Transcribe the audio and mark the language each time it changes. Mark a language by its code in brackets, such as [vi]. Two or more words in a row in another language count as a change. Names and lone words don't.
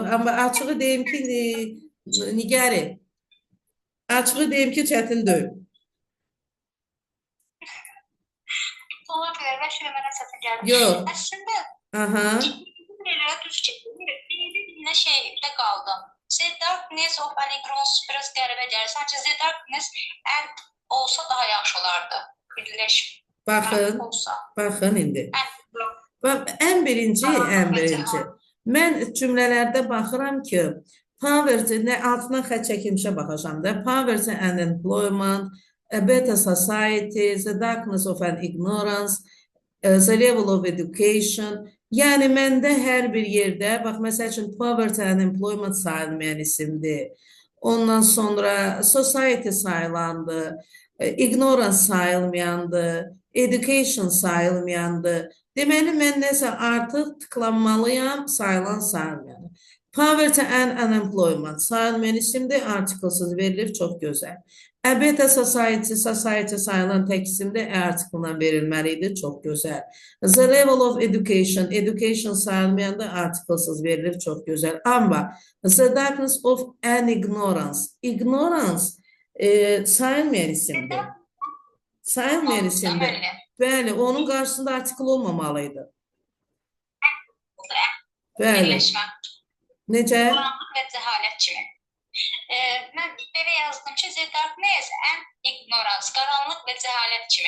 [az] Amma açığı deyim ki, Nigari, açığı deyim ki, çətin deyil. Ola bilər, bəlkə də mənə çətin gəlir. Yox. Əslində, Aha. belə düz bir şeydə qaldım. [en] The Darkness of Anigros [az] biraz qəribə gəlir. Sanki [en] The Darkness and [az] olsa daha yaxşı olardı. Birləşmə Baxın, olsa. baxın indi. And Bax, ən birinci. Mən cümlələrdə baxıram ki, poverty, altından xətt çəkilmişə baxacam da. [en] Poverty and employment, a better society, the darkness of an ignorance, the level of education. [az] Yəni, məndə hər bir yerdə, bax, məsəl üçün, [en] poverty and employment [az] sayılmayan isimdir. Ondan sonra society sayılandı, ignorance sayılmayandı, education sayılmayandı. Deməli, mən nəsə artıq tıklanmalıyam, sayılan sayılmayan. [en] Poverty and unemployment [az] sayılmayan isimdir, artiklsız verilir, çox gözəl. [en] A better society [az] sayılan tək isimdir, artiklla verilməlidir, çox gözəl. [en] The level of education [az] sayılmayan da artiklsız verilir, çox gözəl. Amma [en] the darkness of an ignorance [az] sayılmayan isimdir. Sayılmayan isimdir. Bəli, onun qarşısında artikl olmamalıydı. Bəli. Birləşmə. Necə? Qaranlıq və cəhalət kimi. Mən belə yazdım ki, [en] The Darkness and Ignorance, [az] qaranlıq və cəhalət kimi.